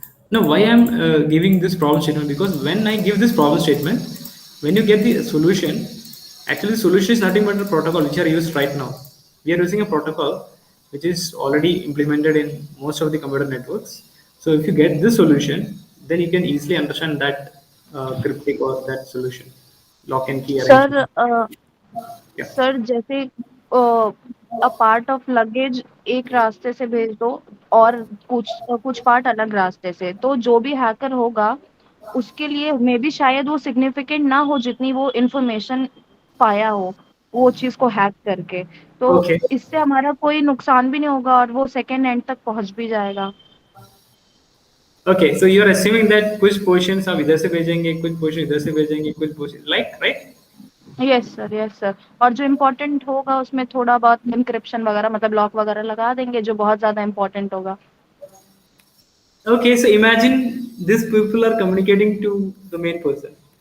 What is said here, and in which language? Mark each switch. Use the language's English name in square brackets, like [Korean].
[English] now why I'm giving this problem statement because when I give this problem statement when you get the solution actually the solution is nothing but the protocol which are used right now we are using a protocol which is already implemented in most of the computer networks so if you get this solution then you can easily understand that cryptic or that solution lock and key arrangement sir yeah [Hindi] sir जैसे [English] a part of luggage [Hindi] एक रास्ते से भेज दो और कुछ part अलग रास्ते से तो जो भी हैकर होगा उसके लिए मे बी शायद वो सिग्निफिकेंट ना हो जितनी वो इंफॉर्मेशन पाया हो वो चीज को हैक करके तो [English] okay [Hindi] इससे हमारा कोई नुकसान भी नहीं होगा और वो सेकेंड एंड तक पहुंच भी जाएगा. [English] okay so you are assuming that [Hindi] कुछ पोर्शंस आप इधर से भेजेंगे कुछ पोर्शन इधर से भेजेंगे कुछ portion [English] like right [Hindi] yes sir और जो इम्पोर्टेंट होगा उसमें थोड़ा बहुत इंक्रिप्शन वगैरह मतलब लॉक वगैरह लगा देंगे जो बहुत ज्यादा इम्पोर्टेंट होगा. [English] Okay, so imagine these people are communicating to the main person.